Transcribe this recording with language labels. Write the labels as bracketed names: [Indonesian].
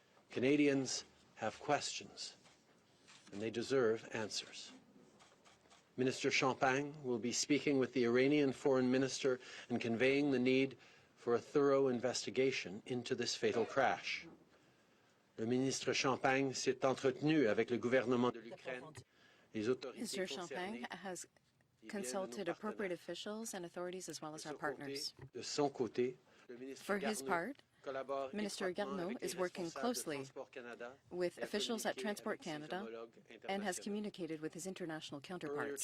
[English] Canadians have questions, and they deserve answers. Minister Champagne will be speaking with the Iranian foreign minister and conveying the need for a thorough investigation into this fatal crash. [French] Le ministre Champagne s'est entretenu avec le gouvernement de l'Ukraine. [English] Mr. Champagne has consulted appropriate officials and authorities as well as our partners. [French] De son côté, [English] For his part, Minister Garneau is working closely with officials at Transport Canada and has communicated with his international counterparts.